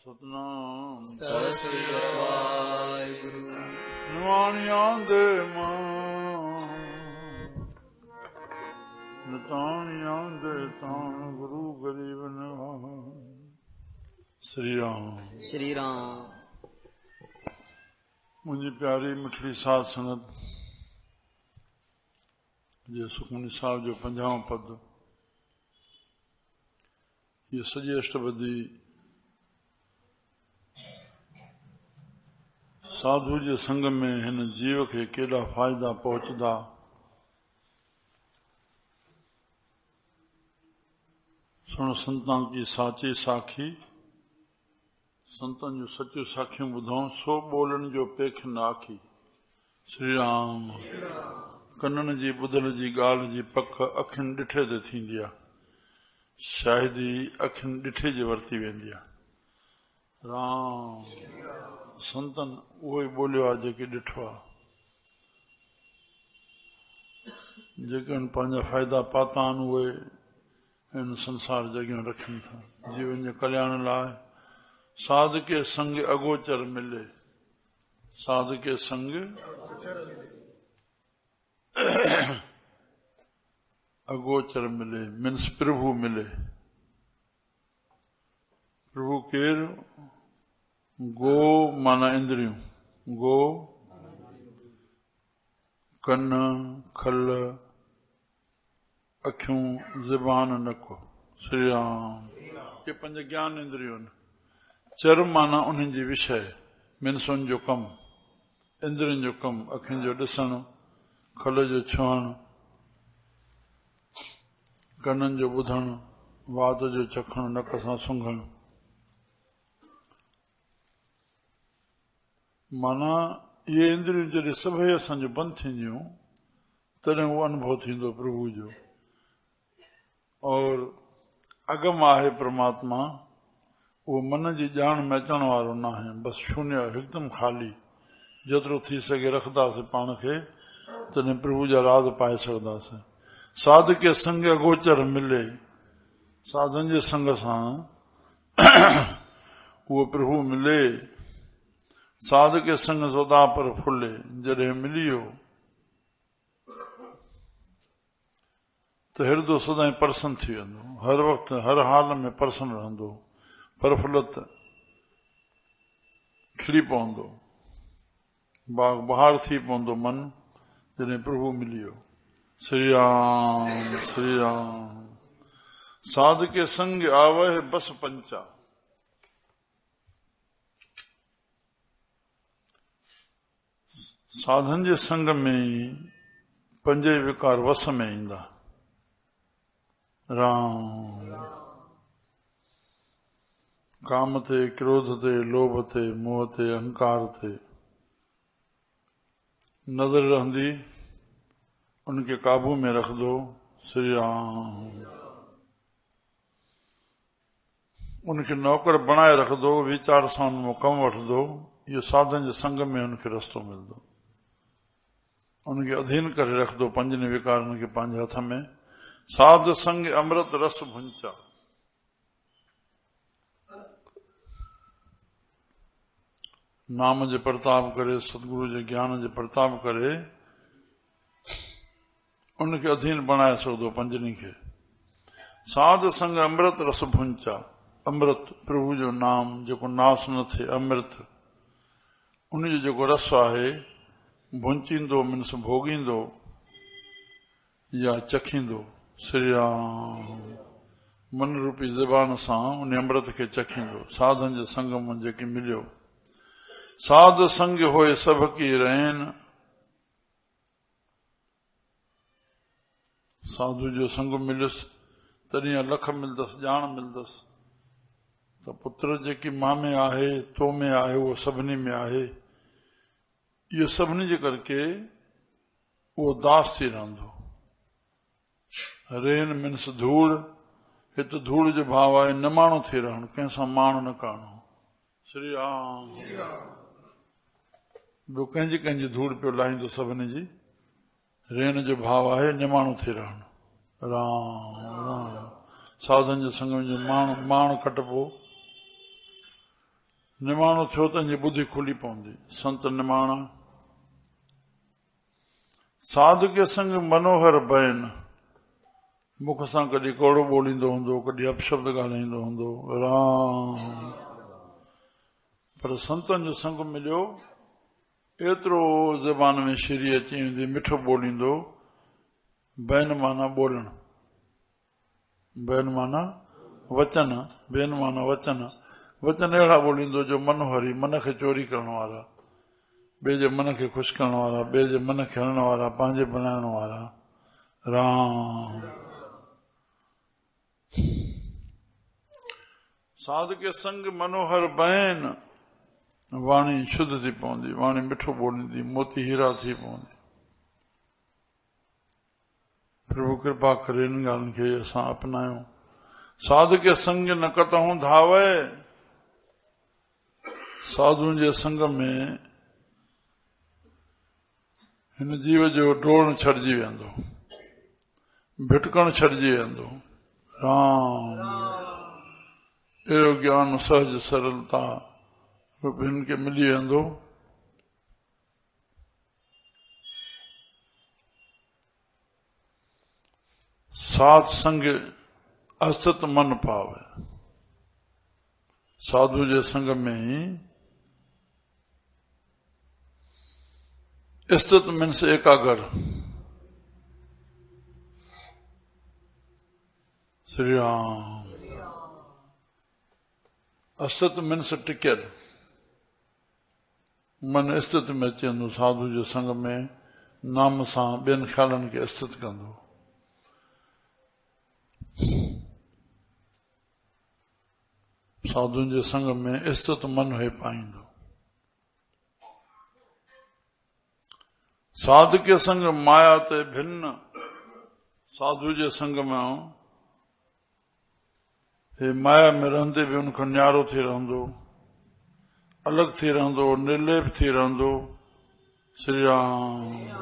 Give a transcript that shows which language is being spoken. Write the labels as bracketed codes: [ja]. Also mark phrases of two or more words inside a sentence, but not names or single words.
[pa] ਸਤਨਾਮ ਸਤਿ ਸ੍ਰੀ ਵਾਹਿਗੁਰੂ ਨਿਵਾਣਿਆਂ ਦੇ ਮਾਂ ਨਤਾਣਿਆਂ ਦੇ ਤਾਣ ਗੁਰੂ ਗਰੀਬ ਨਿਵਾਣ श्री राम [sd] श्री राम। मुझी प्यारी मिठड़ी साध संगत जे सुखमनी साहब जो 50 पद ये सॼे अष्टपदी साधु जे संग में हिन जीव खे केॾा फ़ाइदा पहुचदा [pa] ਸੁਨ ਸੰਤਾਨ ਕੀ ਸਾਚੀ ਸਾਖੀ [sd] संतन जो सचो साखियूं ॿुधऊं सो ॿोलण जो पेख न आखी। श्री राम। कननि जी ॿुधल जी ॻाल्हि जी पक अखियुनि ॾिठे ते थींदी आहे, शाहिदी अखियुनि ॾिठे जे वरती वेंदी आहे। राम संतन उहो ई ॿोलियो आहे जेके ॾिठो आहे, जेके पंहिंजा फ़ाइदा पाता आहिनि उहे हिन संसार जॻहियूं रखनि था जीवन जे कल्याण लाइ। [pa] ਸਾਧ ਕੇ ਸੰਗ ਅਗੋਚਰ ਮਿਲੇ, ਸਾਧ ਕੇ ਸੰਗ ਅਗੋਚਰ ਮਿਲੇ [sd] मीन्स प्रभु मिले। प्रभु केर? गो माना इंद्रियों, गो कन खल अखियूं ज़बान नको। श्री राम। ये पंज ज्ञान इंद्रियों। चर माना उन्हनि जी विषय मीन्स उन जो कम, इंद्रियनि जो कम, अखियुनि जो ॾिसणु, खल जो छुहणु, कननि जो ॿुधणु, वात जो चखणु, नक सां सूंघणु। माना इहे इंद्रियूं जॾहिं सभई असांजो बंदि थींदियूं तॾहिं उहो अनुभव थींदो प्रभु जो। और अगम आहे परमात्मा, वो मन जी ॼाण में अचण वारो न आहे, बस शून्य हिकदम खाली। जेतिरो थी सघे रखंदासीं पाण खे तॾहिं प्रभु जा राज पाए सघंदासीं। [pa] ਸਾਧ ਕੇ ਸੰਗ ਅਗੋਚਰ ਮਿਲੇ, [sd] साधन जे संग सां उहो प्रभु मिले। [pa] ਸਾਧ ਕੇ ਸੰਗ ਸਦਾ ਪਰ ਫੁਲੇ, [sd] जॾहिं मिली वियो त हिरदो सदाईं परसन थी वेंदो, हर वक़्तु हर हाल में परसन रहंदो, प्रफुल्लत खिली पवंदो, बाग बहार थी पवंदो मन जॾहिं प्रभु मिली वियो। श्री राम श्री राम। [pa] ਸਾਧ ਕੇ ਸੰਗ ਆਵਹ ਬਸ ਪੰਚਾ, [sd] साधन जे संग में पंजे विकार वस में ईंदा। राम। काम ते, क्रोध ते, लोभ ते, मोह ते, अहंकार ते नजर रहंदी, [hi] उनके काबू में रख दो। [sd] श्री राम। उनके नौकर बनाए रख दो, विचार सां उन कम वठ दो। इहो साधन जे संग में उनके रस्तो मिलंदो। उनके अधीन करे रख दो, पंजनि विकारनि खे पंहिंजे हथ में। [pa] ਸਾਧ ਸੰਗ ਅੰਮ੍ਰਿਤ ਰਸ ਭੁੰਚਾ, [sd] नाम जे प्रताप करे, सतगुरु जे ज्ञान जे प्रताप करे उनके अधीन बनाए सघंदो पंजनी खे। [pa] ਸਾਧ ਸੰਗ ਅੰਮ੍ਰਿਤ ਰਸ ਭੁੰਚਾ, [sd] अमृत प्रभु जो नाम जेको नास न थिए, अमृत उन जो जेको रस आहे भुंचींदो मीन्स भोगींदो या चखींदो। श्री राम। मन रूपी ज़बान सां उन अमृत खे चखींदो। साधन जे संग में जेके मिलियो। [pa] ਸਾਧ ਸੰਗ ਹੋਏ ਸਭ ਕੀ ਰਹਨ, [sd] साधु जो संग मिलुसि तॾहिं लख मिलंदसि, ॼाण मिलंदसि त पुत्र जेकी मां में आहे, तो में आहे, उहो सभिनी में आहे। इहो सभिनी जे करके उहो दास थी रहंदो। रेन मीन्स धूड़, हिते धूड़ जो भाव आहे न माण्हू थी रहणु, कंहिंसां माण्हू न करणो। श्री राम। ॿियो कंहिंजी कंहिंजी धूड़ पियो लाहींदो सभिनी जी। रेन जो भाव आहे निमाणो थी रहणु। राम राम। साधन जे संग में माण्हू कटबो निमाणो थियो त जी बुद्धि खुली पवंदी। संत निमाणा [pa] ਸਾਧੂ ਕੇ ਸੰਗ ਮਨੋਹਰ ਬਯਨ, [sd] मुख सां कॾहिं कोड़ो ॿोलींदो हूंदो, कॾहिं अपशब्द ॻाल्हाईंदो हूंदो, राम। पर संतनि जो संग मिलियो, एतिरो ज़बान में शीरी अची वेंदी, मिठो ॿोलींदो। बैन माना ॿोलण, बैन माना वचन, बैन माना वचन। वचन अहिड़ा ॿोलींदो जो मनोहरी, मन खे चोरी करण वारा, ॿिए जे मन खे ख़ुशि करण वारा, ॿिए जे मन खे हणण वारा, पंहिंजे बणाइण वारा, राम। [pa] ਸਾਧੂ ਕੇ ਸੰਗ ਮਨੋਹਰ ਬੈਨ, [sd] वाणी शुद्ध थी पवंदी, वाणी मिठो ॿोलींदी, मोती हीरा थी पवंदी। प्रभु कृपा करे इन ॻाल्हियुनि खे असां अपनायूं। [pa] ਸਾਧੂ ਕੇ ਸੰਗ ਨ ਕਤਹੂੰ ਧਾਵੇ, [sd] साधुअनि जे संग में हिन जीव जो डोड़ छॾिजी वेंदो, भिटकण छॾिजी वेंदो, राम। अहिड़ो ज्ञान सहज सरलता हिन खे मिली वेंदो। [pa] ਸਾਧ ਸੰਗ ਅਸਤਿਤ੍ਵ ਮਨ ਪਾਵੇ, [sd] साधु जे संग में ही अस्तित्व मीन्स एकागर, श्री राम। अस्तित्व मीन्स टिकियल, मन अस्तित्व में अची वेंदो साधु जे संग में, नाम सां ॿियनि ख़्यालनि खे अस्तित्व कंदो। साधुनि जे संग में अस्तित्व मन हे पाईंदो। [pa] ਸਾਧੂ ਕੇ ਸੰਗ ਮਾਇਆ ਤੇ ਭਿੰਨ, [sd] साधु जे संग में हे माया में रहंदे भी उनखां न्यारो थी रहंदो, अलग थी रहंदो, निर्लेप थी रहंदो, श्री राम।